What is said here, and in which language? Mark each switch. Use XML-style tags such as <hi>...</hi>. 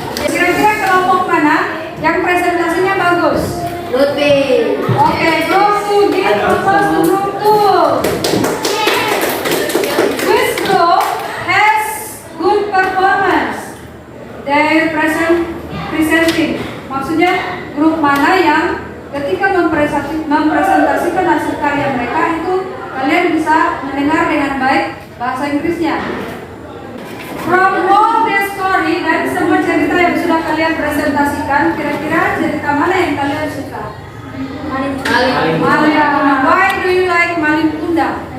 <id>Kira-kira kelompok mana yang presentasinya bagus? Lutfi.</id> <en>Oke, group 2, give proposal to group 2. This group has good performance. They presenting.</en> <id>Maksudnya grup mana yang ketika mempresentasikan hasil karya mereka itu kalian bisa mendengar dengan baik bahasa Inggrisnya.</id> <en>From all the story,</en> <id>dari semua cerita yang sudah kalian presentasikan, kira-kira cerita mana yang kalian suka? Maling Kundang.</id> <en>Why do you like Maling Kundang?</en>